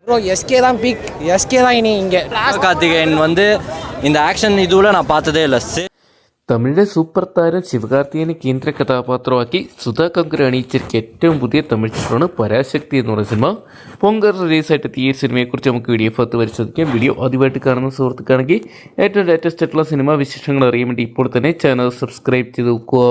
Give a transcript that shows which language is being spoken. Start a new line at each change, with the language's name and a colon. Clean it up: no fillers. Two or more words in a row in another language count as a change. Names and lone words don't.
Tamil: ப்ரோ எஸ்கே தான் பீக், எஸ்கே தான் இனி இங்கே. கார்த்திகேயன் வந்து இந்த ஆக்ஷன் இதுவில் நான் பார்த்ததே இல்லை.
Malayalam: തമിഴിലെ സൂപ്പർ താരം ശിവകാർത്തികേയനെ കേന്ദ്ര കഥാപാത്രമാക്കി സുധാ കങ്കർ അണിയിച്ചിരിക്കുക ഏറ്റവും പുതിയ തമിഴ് ചിത്രമാണ് പരാശക്തി എന്ന് പറയുന്ന സിനിമ. പൊങ്കർ റിലീസായിട്ട് എത്തിയ ഈ സിനിമയെക്കുറിച്ച് നമുക്ക് വീഡിയോ ഭാഗത്ത് പരിശോധിക്കാം. വീഡിയോ ആദ്യമായിട്ട് കാണുന്ന സുഹൃത്തുക്കാണെങ്കിൽ ഏറ്റവും ലേറ്റസ്റ്റ് ആയിട്ടുള്ള സിനിമാ വിശേഷങ്ങൾ അറിയാൻ വേണ്ടി ഇപ്പോൾ തന്നെ ചാനൽ സബ്സ്ക്രൈബ് ചെയ്ത് നോക്കുക.